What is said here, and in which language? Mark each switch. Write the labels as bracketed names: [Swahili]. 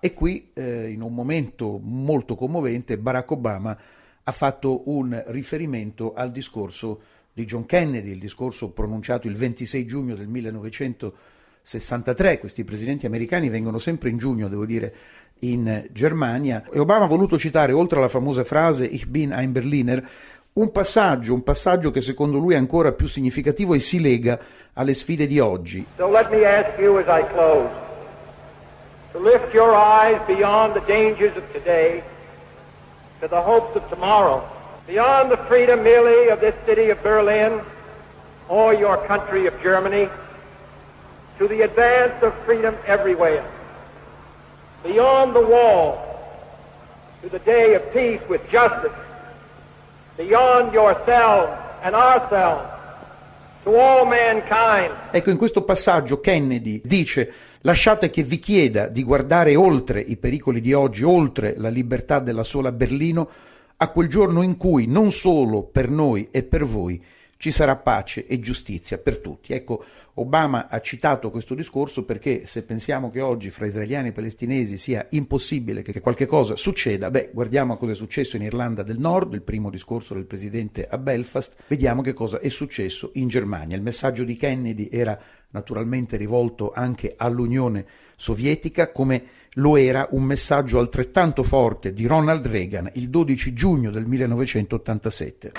[Italian] E qui, in un momento molto commovente, Barack Obama ha fatto un riferimento al discorso di John Kennedy, il discorso pronunciato il 26 giugno del 1963. Questi presidenti americani vengono sempre in giugno, devo dire, in Germania. E Obama ha voluto citare, oltre alla famosa frase [German] "Ich bin ein Berliner", [Italian] un passaggio che secondo lui è ancora più significativo e si lega alle sfide di oggi. [English] So let me ask you as I close to lift your eyes beyond the dangers of today to the hopes of tomorrow. Beyond the freedom merely of this city of Berlin or your country of Germany, to the advance of freedom everywhere. Beyond the wall, to the day of peace with justice. Beyond yourselves and ourselves, to all mankind. [Italian] Ecco, in questo passaggio Kennedy dice: lasciate che vi chieda di guardare oltre i pericoli di oggi, oltre la libertà della sola Berlino, a quel giorno in cui, non solo per noi e per voi, ci sarà pace e giustizia per tutti. Ecco, Obama ha citato questo discorso perché se pensiamo che oggi fra israeliani e palestinesi sia impossibile che qualche cosa succeda, beh, guardiamo a cosa è successo in Irlanda del Nord, il primo discorso del presidente a Belfast, vediamo che cosa è successo in Germania. Il messaggio di Kennedy era naturalmente rivolto anche all'Unione Sovietica, come lo era un messaggio altrettanto forte di Ronald Reagan il 12 giugno del 1987.